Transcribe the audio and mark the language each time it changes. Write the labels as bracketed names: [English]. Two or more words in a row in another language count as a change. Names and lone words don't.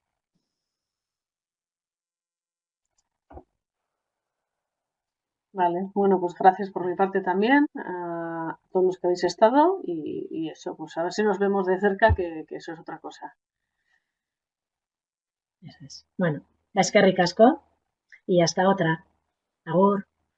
[Spanish] Vale, bueno, pues gracias por mi parte también a todos los que habéis estado y eso, pues a ver si nos vemos de cerca, que eso es otra cosa. Eso es. [Basque] Bueno, eskerrik asko [Spanish] y hasta otra. [Basque] Agur.